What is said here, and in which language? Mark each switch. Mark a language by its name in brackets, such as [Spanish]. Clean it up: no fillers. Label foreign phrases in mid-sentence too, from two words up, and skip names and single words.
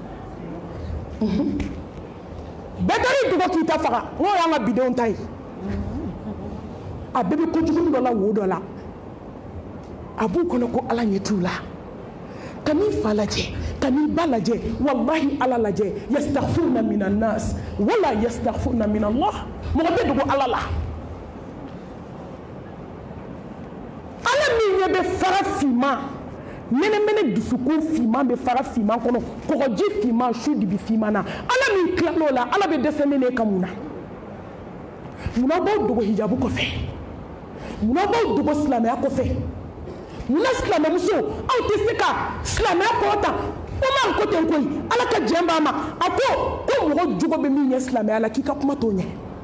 [Bambara] bɛɛ taara i dogo k'i ta faga n'o y'an ka bidenw ta ye a bɛɛ bɛ kojugu dɔ la wo dɔ la a b'u kɔnɔ ko Ala ɲɛ t'u la ka n'i fa lajɛ ka n'i ba lajɛ wallahi Ala lajɛ [Arabic] يستغفرون من الناس ولا يستغفرون من الله [Bambara] mɔgɔ tɛ dogo Ala la Ala min ɲɛ bɛ fara finman mɛnɛmɛnɛ dusukun finman bɛ fara finman kɔnɔ kɔgɔji finman su dibi finman na Ala min tilal'o la Ala bɛ dɛsɛ ne ka mun na munna b'aw dogo hijabu kɔfɛ munna b'aw dogo silamɛya kɔfɛ munna silamɛmuso aw tɛ se ka silamɛya kɔrɔta Umar ko ten koyi Ala ka jɛn b'a ma a ko mɔgɔ jogo bɛ min ɲɛ silamɛya la k'i ka kuma t'o ɲɛ